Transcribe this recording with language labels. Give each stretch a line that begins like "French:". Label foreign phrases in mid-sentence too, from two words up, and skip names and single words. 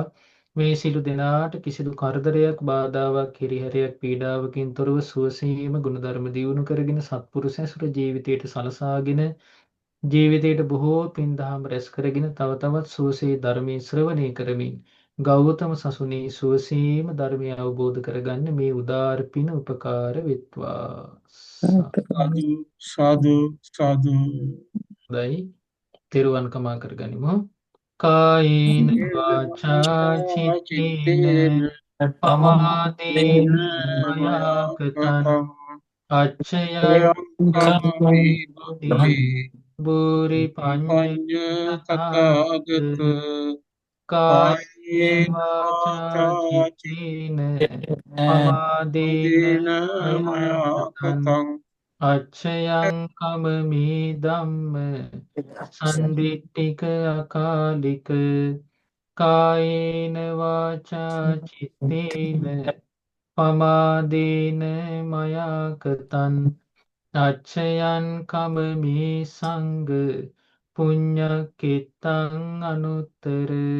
Sinhala: මේ සිළු දෙනාට කිසිදු කරදරයක් බාධාවක් හිරිහැරයක් පීඩාවකින් තොරව සුවසීම ගුණධර්ම දියුණු කරගෙන සත්පුරුෂ ඇසුර ජීවිතයට සලසාගෙන ජීවිතයට බොහෝ පින් දහම් රැස් කරගෙන තව තවත් සුවසේ ධර්මයේ ශ්‍රවණය කරමින් ගෞතම සසුනේ සුවසීම ධර්මය අවබෝධ කරගන්න මේ උදාර පින උපකාර වෙත්වා.
Pali: සාදු සාදු සාදු.
Sinhala: හොඳයි. තෙරුවන් කමා කරගනිමු.
Pali: කායේන වාචා චිත්තේන පමාදේන මයා කතං අච්චයං බුරි පඤ්ඤ තථාගත කායේන වාචා චිත්තේන පමාදේන මයා කතං අච්චයං කමමේ ධම්ම සම්දිට්ඨික අකාලික කායේන වාචා චිත්තේන පමාදේන මයා කතං අච්චයං කමමේ සංඝ පුඤ්ඤකිත්තං අනුත්තර.